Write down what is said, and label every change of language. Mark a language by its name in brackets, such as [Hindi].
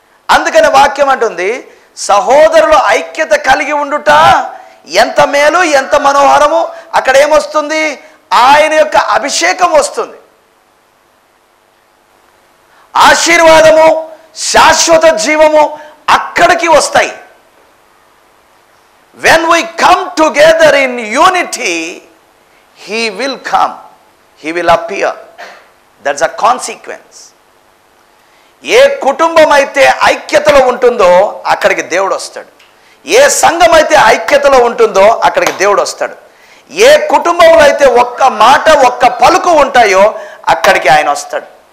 [Telugu] అందుకని వాక్యం అంటుంది, సహోదరులు ఐక్యత కలిగి ఉండుట ఎంత మేలు, ఎంత మనోహరము. అక్కడ ఏమొస్తుంది? ఆయన యొక్క అభిషేకం వస్తుంది. ఆశీర్వాదము, శాశ్వత జీవము అక్కడికి వస్తాయి. [English] When we come together in unity, He will come. He will appear. That's a consequence. [Telugu] ఏ కుటుంబం అయితే ఐక్యతలో ఉంటుందో అక్కడికి దేవుడు వస్తాడు. ఏ సంఘం అయితే ఐక్యతలో ఉంటుందో అక్కడికి దేవుడు వస్తాడు. ఏ కుటుంబంలో అయితే ఒక్క మాట ఒక్క పలుకు ఉంటాయో అక్కడికి ఆయన వస్తాడు.